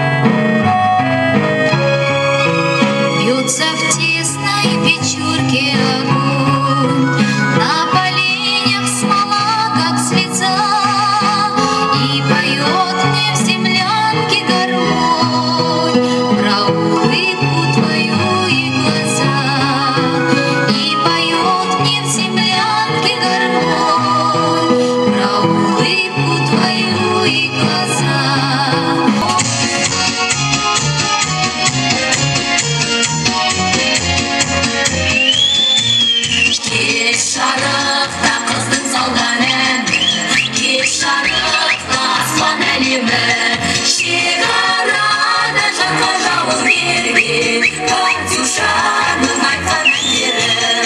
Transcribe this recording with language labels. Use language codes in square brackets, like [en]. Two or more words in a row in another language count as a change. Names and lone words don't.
[ru] В тесной печурке огонь, на поленьях смола, как слеза, и поет мне в землянке гармонь про улыбку твою и глаза. И поет мне в землянке гармонь про улыбку твою и глаза. [kk] Шарықта қыздың салған әні, кеш шарықта аспан әлемі. Шекарада жатқа жауынгерге, Катюшаның айтқан әндері.